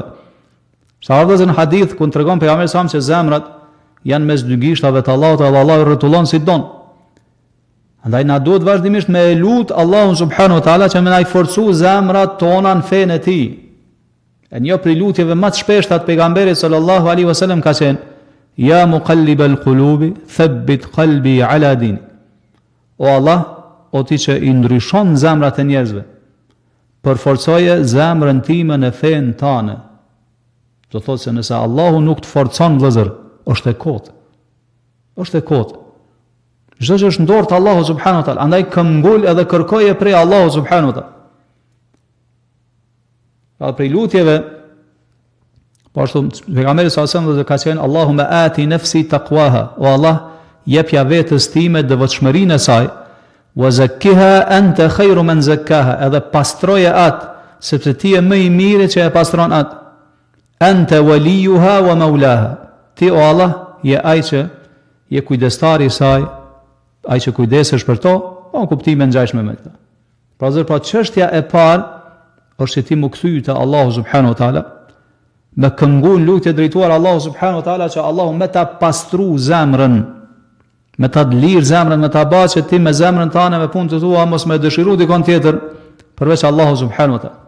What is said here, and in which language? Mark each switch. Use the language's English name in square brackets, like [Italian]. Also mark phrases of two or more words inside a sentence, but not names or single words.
[Albanian] Sa vëllezër në hadith ku tregon pejgamberi sa që zemrat janë mes dy gishtave të Allahut dhe Allahu rrotullon si don. Andaj na duhet vazhdimisht me lut Allahun [Arabic] سبحانه وتعالى [Albanian] që më na i forcu zemrat tona në fenë e tij. E një prej lutjeve më të shpeshta të pejgamberit [Arabic] صلى الله عليه وسلم [Albanian] ka qenë: [Arabic] يا مقلب القلوب ثبت قلبي على دين. [Albanian] O Allah, o ti që i ndryshon zemrat e njerëzve, përforcoje zemrën time në fenë tane. Do thotë se nëse Allahu nuk të forcon vëllazër, është e kotë. Është e kotë. Çdo gjë është në dorë të Allahu [Arabic] سبحانه وتعالى, [Albanian] andaj këmbgul edhe kërkoje prej Allahu [Arabic] سبحانه وتعالى. [Albanian] Pra prej lutjeve, po ashtu pejgamberi sa dhe ka thënë [Arabic] اللهم آت نفسي تقواها, [Albanian] o Allah, jepja vetës time devotshmërinë e saj, [Arabic] وزكها أنت خير من زكاها, [Albanian] edhe pastroje atë, sepse ti je më i miri që e pastron atë. [Arabic] أنت وليها ومولاها, [Albanian] ti o Allah je ai që je kujdestari i saj, ai që kujdesesh për to, pa kuptime ngjashme me këtë. Pra zër, pra çështja e parë është që ti më kthy te Allahu [Arabic] سبحانه وتعالى, [Albanian] me këngun lutje drejtuar Allahu [Arabic] سبحانه وتعالى [Albanian] që Allahu me ta pastru zemrën, me ta lirë zemrën, me ta bëj që ti me zemrën tënde me punët e tua mos më dëshiru dikon tjetër përveç Allahu [Arabic] سبحانه وتعالى.